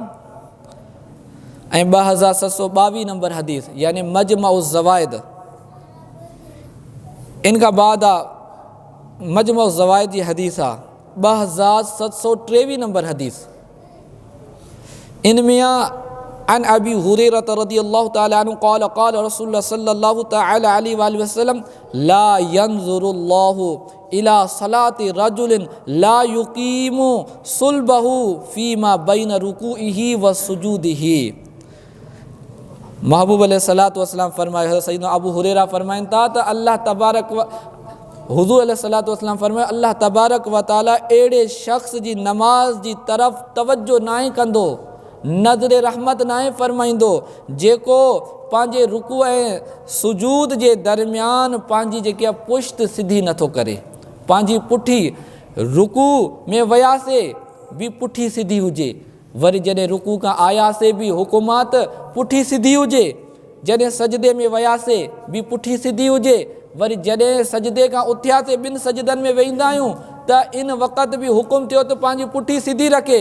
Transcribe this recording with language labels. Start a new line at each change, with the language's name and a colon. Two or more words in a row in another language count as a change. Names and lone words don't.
Sindhi: ऐं 2722 नंबर हदीस यानी मजमउ ज़वाइद। इन खां बाद आहे मजमउ ज़वाइद जी हदीस आहे 2723 नंबर हदीस। इन में
Arabic: عن أبي هريرة رضي الله تعالى عنه قال قال رسول الله صلى الله تعالى عليه وسلم لا ينظر الله إلى صلاة رجل لا يقيم صلبه فيما بين ركوعه وسجوده.
Sindhi: महबूब
Arabic: عليه الصلاة والسلام
Sindhi: फरमाए, सैयदना अबू हुरैरा फरमाइनि था त अल्लाह तबारक हुज़ूर
Arabic: عليه الصلاة والسلام
Sindhi: फरमाए,
Arabic: الله تبارك وتعالى
Sindhi: अहिड़े शख़्स जी नमाज़ जी तरफ़ तवज्जो नाहे कंदो, नज़र रहमत नाहे फरमाईंदो, जेको पंहिंजे रुकू ऐं सुजूद जे दरमियान पंहिंजी जेकी आहे पुश्त सिधी नथो करे। पंहिंजी पुठी रुकू में वियासीं बि पुठी सिधी हुजे, वरी जॾहिं रुकू खां आयासीं बि हुकुमात पुठी सिधी हुजे, जॾहिं सजदे में वियासीं बि पुठी सिधी हुजे, वरी जॾहिं सजदे खां उथियासीं ॿिनि सजदनि में वेहींदा आहियूं त इन वक़्त बि हुकुम थियो त पंहिंजी पुठी सिधी रखे।